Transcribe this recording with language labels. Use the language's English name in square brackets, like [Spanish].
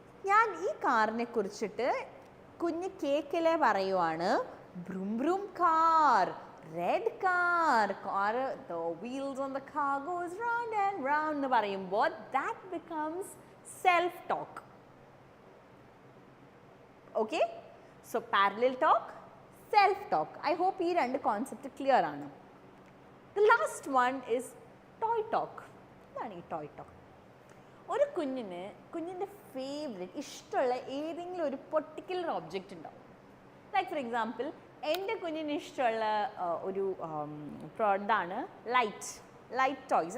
[Malayalam] ഞാൻ ഈ കാറിനെ കുറിച്ചിട്ട് കുഞ്ഞ് കേക്കിലെ പറയുവാണ്, ബ്രും ബ്രും car, red car, [English] the wheels on the car goes round and round [Malayalam] എന്ന് പറയുമ്പോൾ [English] that becomes self talk. Okay, so parallel talk, self talk. I hope [Malayalam] ഈ രണ്ട് കോൺസെപ്റ്റ് ക്ലിയർ ആണ്. [English] The last one is toy talk. [Malayalam] എന്താണ് ഈ [English] toy talk? [Malayalam] ഒരു കുഞ്ഞിൻ്റെ favourite ഇഷ്ടമുള്ള ഏതെങ്കിലും ഒരു പെർട്ടിക്കുലർ ഒബ്ജക്റ്റ് ഉണ്ടാവും. [English] like for example [Malayalam] എൻ്റെ കുഞ്ഞിന് ഇഷ്ടമുള്ള ഒരു ഇതാണ് ലൈറ്റ് ടോയ്സ്.